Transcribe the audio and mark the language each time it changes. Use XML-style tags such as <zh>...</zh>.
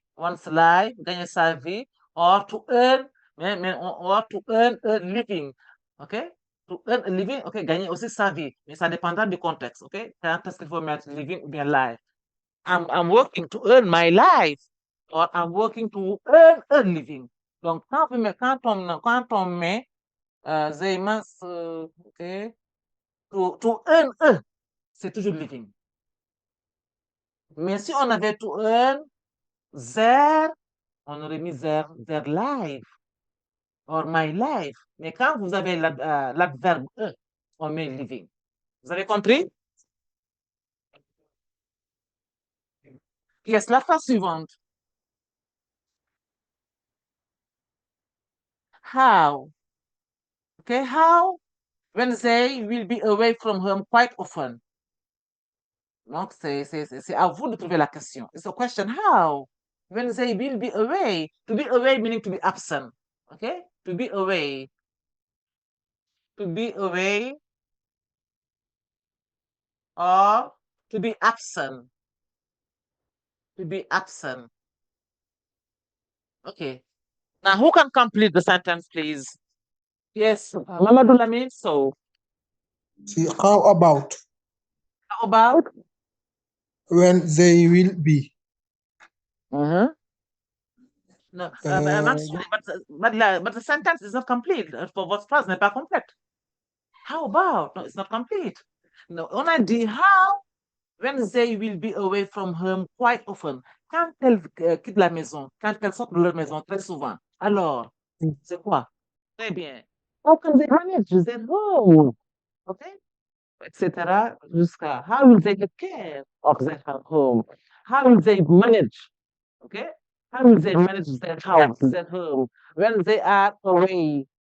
<en>One's life,</en> <fr>gagner sa vie,</fr> <en>or to earn, or to earn a living. OK? To earn a living, OK,</en> <fr>gagner aussi sa vie. Mais ça dépendra du contexte. OK? Quand est-ce qu'il faut mettre living ou bien life?</fr> <en>I'm working to earn my life, or I'm working to earn a living.</en> <fr>Donc, quand on met</fr> <en>they must, OK, to earn a,</en> <fr>c'est toujours living. Mais si on avait</fr> <en>to earn their,</en> <fr>on aurait mis</fr> <en>their life, or my life.</en> <fr>Mais quand vous avez l'adverbe e, on met living. Vous avez compris? Yes, la phrase suivante.</fr> <en>How? Okay, how? When they will be away from home quite often.</en> <fr>Donc, c'est à vous de trouver la question.</fr> <en>It's a question, how? When they will be away. To be away meaning to be absent. Okay? To be away. To be away. Or to be absent. To be absent. Okay. Now, who can complete the sentence, please? Yes, Mamadou Lamine, so. See, how about How about? when they will be? No, I'm sorry, but the sentence is not complete.</en> <fr>For votre phrase n'est pas complète.</fr> <en>How about? No, it's not complete. No,</en> <fr>on a dit</fr> <en>how when they will be away from home quite often.</en> <fr>Quand elles quittent la maison, quand elles sortent de leur maison très souvent. Alors, c'est quoi? Très bien.</fr> <en>How can they manage their home? Okay? Etc.</en> <fr>Jusqu'à</fr> <en>how will they take care of their home? How will they manage? Okay? How will they manage their house, their home when they are away?</en>